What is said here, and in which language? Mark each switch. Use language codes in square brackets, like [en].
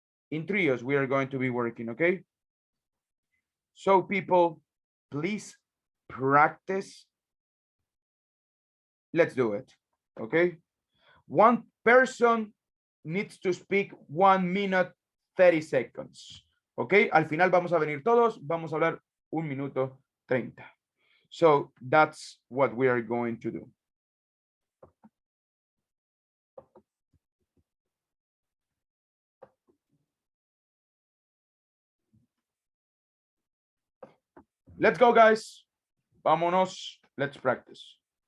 [en] In trios, we are going to be working, okay? So people, please practice. Let's do it, okay? One person needs to speak 1 minute 30 seconds, okay? [es] Al final vamos a venir todos, vamos a hablar 1 minuto 30. [en] So that's what we are going to do. Let's go, guys. [es] Vámonos. [en] Let's practice.